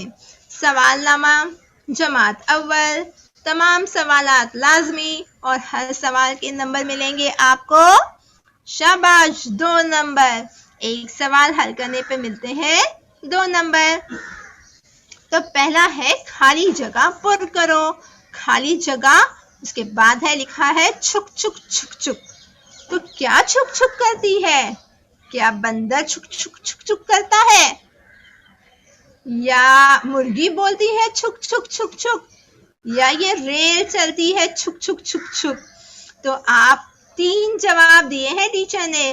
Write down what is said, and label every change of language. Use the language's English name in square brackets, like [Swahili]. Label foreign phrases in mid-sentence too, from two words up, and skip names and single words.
[Urdu] سوالنامہ جماعت اول، تمام سوالات لازمی اور ہر سوال کے نمبر ملیں گے آپ کو. شاباش، 2 نمبر. ایک سوال حل کرنے پے ملتے ہیں 2 نمبر. تو پہلا ہے خالی جگہ پُر کرو. خالی جگہ، اس کے بعد ہے لکھا ہے چھُک چھُک چھُک چھُک. تو کیا چھُک چھُک کرتی ہے؟ کیا بندر چھُک چھُک چھُک چھُک کرتا ہے، یا مرغی بولتی ہے چھُک چھُک چھُک چھُک, یا یہ ریل چلتی ہے چھُک چھُک چھُک چھُک? تو آپ 3 جواب دیے ہیں ٹیچر نے.